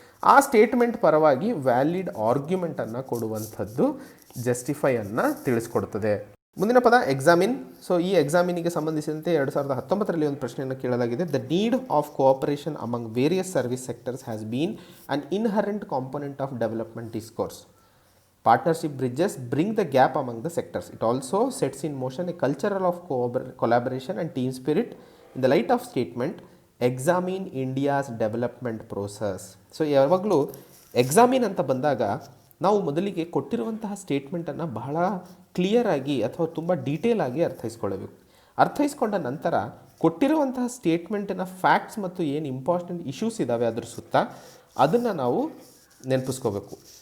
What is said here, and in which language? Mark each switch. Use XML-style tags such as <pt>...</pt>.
<kn>ಆ ಸ್ಟೇಟ್ಮೆಂಟ್ ಪರವಾಗಿ ವ್ಯಾಲಿಡ್ ಆರ್ಗ್ಯುಮೆಂಟನ್ನು ಕೊಡುವಂಥದ್ದು ಜಸ್ಟಿಫೈಯನ್ನು ತಿಳಿಸ್ಕೊಡ್ತದೆ. ಮುಂದಿನ ಪದ ಎಕ್ಸಾಮಿನ್. ಸೊ ಈ ಎಕ್ಸಾಮಿನಿಗೆ ಸಂಬಂಧಿಸಿದಂತೆ 2019ರಲ್ಲಿ ಒಂದು ಪ್ರಶ್ನೆಯನ್ನು ಕೇಳಲಾಗಿದೆ.</kn> <en>The need of cooperation among various service sectors has been an inherent component of development discourse. Partnership bridges bring the gap among the sectors. It also sets in motion a culture of collaboration and team spirit. In the light of statement, examine India's development process.</en> <kn>So ಯಾವಾಗಲೂ examine ಅಂತ ಬಂದಾಗ ನಾವು ಮೊದಲಿಗೆ ಕೊಟ್ಟಿರುವಂತಹ ಸ್ಟೇಟ್ಮೆಂಟನ್ನು ಬಹಳ ಕ್ಲಿಯರಾಗಿ ಅಥವಾ ತುಂಬ ಡೀಟೇಲ್ ಆಗಿ ಅರ್ಥೈಸ್ಕೊಳ್ಳಬೇಕು. ಅರ್ಥೈಸ್ಕೊಂಡ ನಂತರ ಕೊಟ್ಟಿರುವಂತಹ ಸ್ಟೇಟ್ಮೆಂಟಿನ ಫ್ಯಾಕ್ಟ್ಸ್ ಮತ್ತು ಏನು ಇಂಪಾರ್ಟೆಂಟ್ ಇಶ್ಯೂಸ್ ಇದ್ದಾವೆ ಅದ್ರ ಸುತ್ತ ಅದನ್ನು ನಾವು ನೆನಪಿಸ್ಕೋಬೇಕು.</kn>